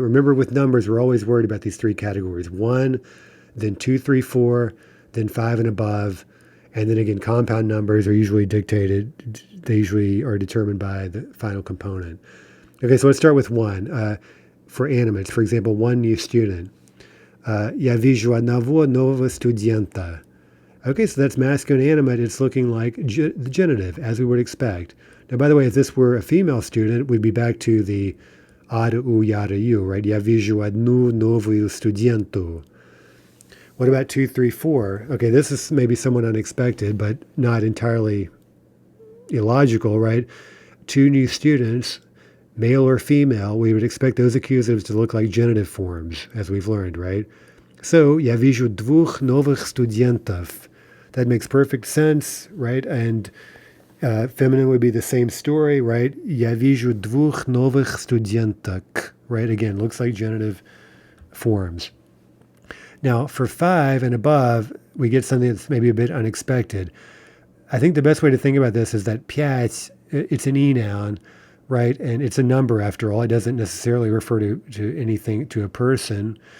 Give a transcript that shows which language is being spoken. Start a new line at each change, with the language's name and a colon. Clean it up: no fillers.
English: Remember, with numbers, we're always worried about these three categories: one, then two, three, four, then five and above, and then again, compound numbers are usually dictated. They usually are determined by the final component. Okay, so let's start with one. For animates, for example, one new student.
Russian: Я вижу одного нового студента.
English: Okay, so that's masculine animate. It's looking like the genitive, as we would expect. Now, by the way, if this were a female student, we'd be back to the ada u yada u, right?
Russian: Я вижу одну новую студенту.
English: What about 2, 3, 4? Okay, this is maybe somewhat unexpected, but not entirely illogical, right? Two new students, male or female, we would expect those accusatives to look like genitive forms, as we've learned, right?
Russian: So, я вижу двух новых студентов.
English: That makes perfect sense, right? And feminine would be the same story, right?
Russian: Я вижу двух новых студенток, right?
English: Again, looks like genitive forms. Now, for 5 and above, we get something that's maybe a bit unexpected. I think the best way to think about this is that пять, it's an e-noun, right? And it's a number after all. It doesn't necessarily refer to anything, to a person.